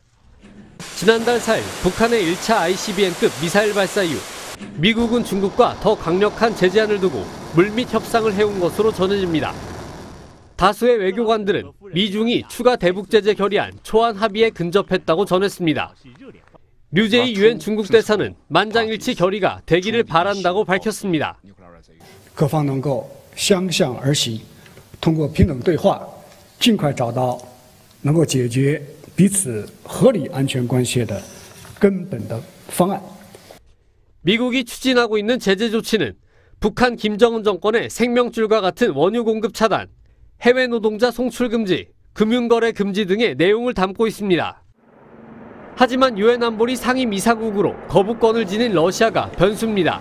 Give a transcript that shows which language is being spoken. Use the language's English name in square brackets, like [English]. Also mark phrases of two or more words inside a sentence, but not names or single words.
[Korean] 지난달 4일 북한의 1차 ICBM급 미사일 발사 이후 미국은 중국과 더 강력한 제재안을 두고 물밑 협상을 해온 것으로 전해집니다. 다수의 외교관들은 미중이 추가 대북 제재 결의안 초안 합의에 근접했다고 전했습니다. 류제이 유엔 중국 대사는 만장일치 결의가 되기를 바란다고 밝혔습니다. [Chinese] 各方能够相向而行，通过平等对话，尽快找到能够解决彼此合理安全关系的根本的方案。 [Korean] 미국이 추진하고 있는 제재 조치는 북한 김정은 정권의 생명줄과 같은 원유 공급 차단, 해외 노동자 송출 금지, 금융거래 금지 등의 내용을 담고 있습니다. 하지만 유엔 안보리 상임이사국으로 거부권을 지닌 러시아가 변수입니다.